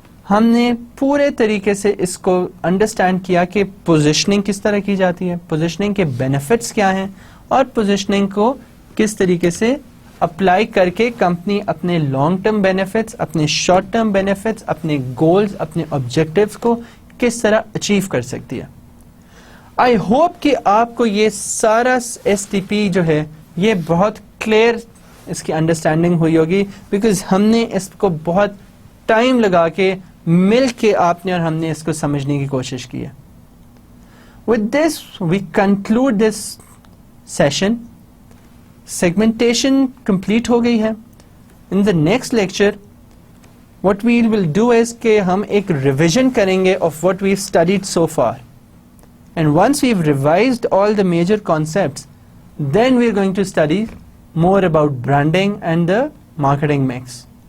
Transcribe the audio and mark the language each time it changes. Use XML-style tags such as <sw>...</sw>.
<ur>ہم نے پورے طریقے سے اس کو انڈرسٹینڈ کیا کہ پوزیشننگ کس طرح کی جاتی ہے, پوزیشننگ کے بینیفٹس کیا ہیں, اور پوزیشننگ کو کس طریقے سے اپلائی کر کے کمپنی اپنے لانگ ٹرم بینیفٹس, اپنے شارٹ ٹرم بینیفٹس, اپنے گولز, اپنے آبجیکٹیوز کو کس طرح اچیو کر سکتی ہے.</ur> <en>I hope</en> <ur>کہ آپ کو یہ سارا STP جو ہے یہ بہت کلیئر اس کی انڈرسٹینڈنگ ہوئی ہوگی, بیکاز ہم نے اس کو بہت ٹائم لگا کے مل کے آپ نے اور ہم نے اس کو سمجھنے کی کوشش کی ہے.</ur> <en>With this we conclude this session.</en> <ur>Segmentation complete ہو گئی ہے.</ur> <en>In the next lecture what we will do is</en> <ur>کہ ہم ایک revision کریں گے</ur> <en>of what we've studied so far. And once we've revised all the major concepts, then we're going to study more about branding and the marketing mix.</en>